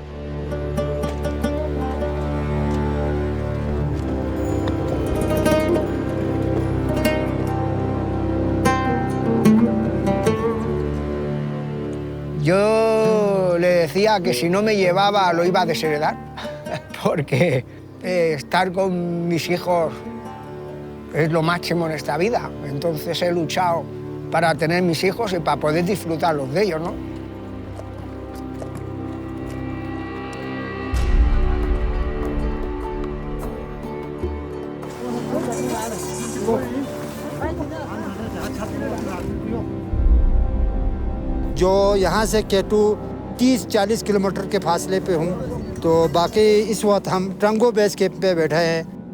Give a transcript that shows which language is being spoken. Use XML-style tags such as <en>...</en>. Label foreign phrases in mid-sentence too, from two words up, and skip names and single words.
<es>Yo le decía que si no me llevaba lo iba a desheredar, porque estar con mis hijos es lo máximo en esta vida. Entonces he luchado para tener mis hijos y para poder disfrutarlos de ellos, ¿no?</es> <hi>जो यहाँ से केटू 30-40 किलोमीटर के फासले पे हूँ, तो बाकी इस वक्त हम ट्रंगो बेस कैंप पे बैठे हैं।</hi>